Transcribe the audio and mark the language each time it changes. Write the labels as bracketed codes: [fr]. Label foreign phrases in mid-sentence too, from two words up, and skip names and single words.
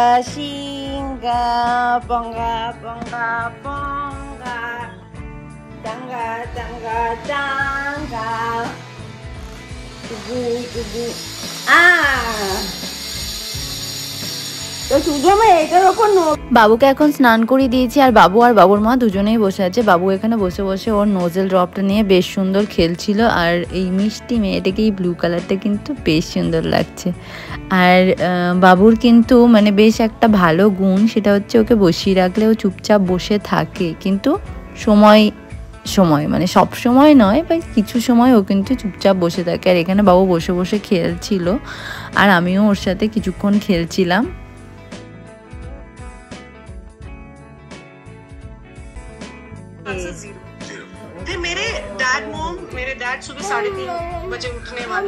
[bn] singa, bonga, bonga, bonga, tanga, tanga, tanga, tugu, tugu, বাবুকে এখন স্নান করিয়ে দিয়েছি আর বাবুর মা দুজনেই বসে আছে। বাবু এখানে বসে বসে ওর নোজেল ড্রপটা নিয়ে বেশ সুন্দর খেলছিল আর এই মিষ্টি মেয়েটাকে এই [en] blue colour [bn] কিন্তু বেশ সুন্দর লাগছে। আর বাবুর কিন্তু বেশ একটা ভালো গুণ, সেটা হচ্ছে ওকে বসিয়ে রাখলে ও চুপচাপ বসে থাকে, কিন্তু সময় সব সময় নয় বা কিছু সময় ও কিন্তু চুপচাপ বসে থাকে। আর এখানে বাবু বসে বসে খেলছিল আর আমিও ওর সাথে কিছুক্ষণ খেলছিলাম। [hi] मेरे डैड सुबह 3:30 बजे उठने वाले।